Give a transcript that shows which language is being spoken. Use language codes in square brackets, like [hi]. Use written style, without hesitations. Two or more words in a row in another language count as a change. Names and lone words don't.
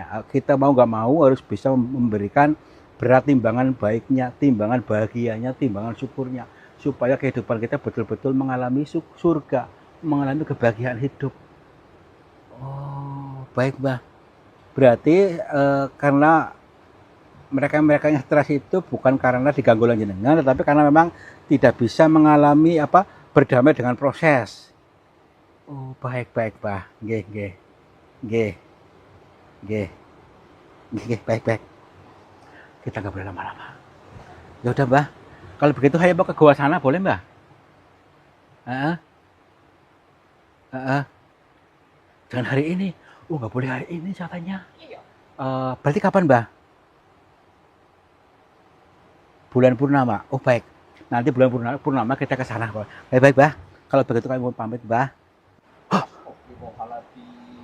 [id] Kita mau nggak mau harus bisa memberikan berat timbangan baiknya, timbangan bahagianya, timbangan syukurnya, supaya kehidupan kita betul-betul mengalami surga, mengalami kebahagiaan hidup. Oh, baik, Mbah. Berarti karena mereka yang stres itu bukan karena diganggu oleh jenengan, tetapi karena memang tidak bisa mengalami apa berdamai dengan proses. Oh, baik, baik, [jv] Mbah. Nggih, nggih. Nggih, nggih. Nggih, [id] baik, baik. Kita nggak boleh lama-lama. Ya udah, Mbah. Kalau begitu saya mau ke gua sana boleh, Mbah? Heeh, heeh. Jangan hari ini. Oh, nggak boleh hari ini katanya. Iya. Berarti kapan, Mbah? Bulan purnama. Oh, baik. Nanti bulan purnama kita ke sana, Pak. Baik, baik, Mbah. Kalau begitu kami mau pamit, Mbah. [ar] أستغفر الله العظيم.